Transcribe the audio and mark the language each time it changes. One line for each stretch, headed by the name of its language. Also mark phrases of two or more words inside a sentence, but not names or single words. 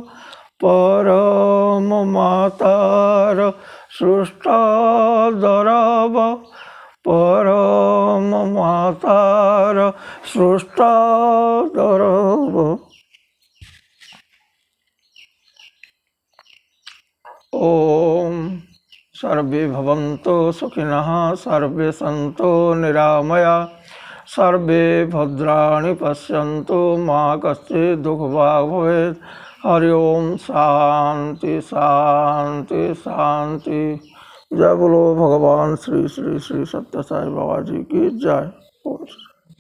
Odia: ପରମ ମାତାର ସୃଷ୍ଟ ଦରବ। ପରମ ମାତାର ସୃଷ୍ଟ ଦରବ।
Sanskrit: ओम सर्वे भवन्तु सुखिनः सर्वे सन्तु निरामया सर्वे भद्राणि पश्यन्तु मा कश्चित् दुःखभाग् भवेत्। हरि ओम शांति शांति शांति।
Hindi: जय बोलो भगवान श्री श्री श्री सत्य साई बाबा जी की जय।
Sanskrit: ओम।